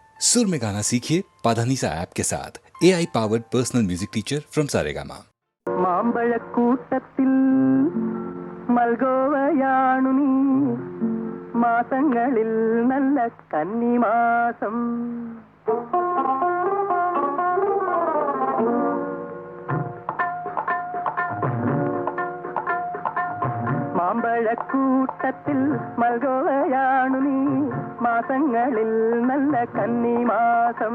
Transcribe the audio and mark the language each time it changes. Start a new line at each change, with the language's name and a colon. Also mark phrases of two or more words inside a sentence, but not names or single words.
Hindi: सुर में गाना सीखिए पाधानीसा ऐप के साथ
English: AI powered personal music teacher from
Hindi: सारेगामा।
Malayalam: മാമ്പഴക്കൂട്ടത്തിൽ മൽഗോവയാണു നീ, മാസങ്ങളിൽ നല്ല കന്നിമാസം. മാമ്പഴക്കൂട്ടത്തിൽ മൽഗോവയാണു നീ, മാസങ്ങളിൽ നല്ല കന്നിമാസം.